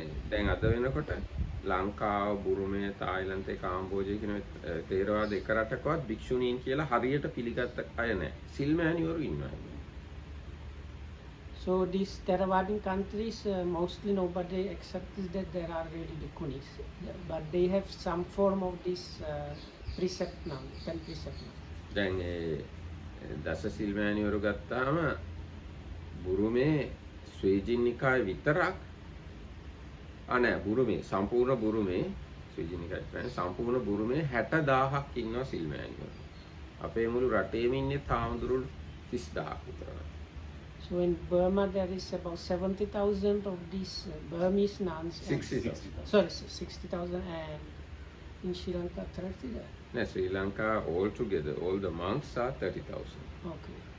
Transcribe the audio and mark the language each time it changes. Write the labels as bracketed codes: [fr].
[si] දැන් අද වෙනකොට ලංකාව, බුරුමය, තායිලන්තේ, කාම්බෝජය කියන තේරවාද එක රටකවත් භික්ෂුණීන් කියලා හරියට පිළිගත්ත අය නැහැ. සිල්මෑණිවරු ඉන්නවා. [en] So these Theravadic countries, mostly nobody accepts that there are really bhikkhunis, but they have some form of this precept now, 10 precept now. [si] දැන් ඒ දස සිල්මෑණිවරු ගත්තාම බුරුමේ ස්වේජිනිකාය විතරක් නෑ බුරුමේ සම්පූර්ණ බුරුමේ ස්වේජිනිකාය කියන්නේ සම්පූර්ණ බුරුමේ 60000ක් ඉන්නවා සිල්මෑණිවරු. අපේ මුළු රටේම ඉන්නේ තාමදුරු 30000ක් විතරයි. [en] So in Burma there is about 70,000 of these Burmese nuns. 60,000. Sorry, 60,000, and in Sri Lanka 30,000. No, Sri Lanka altogether, all the monks are 30,000. Okay.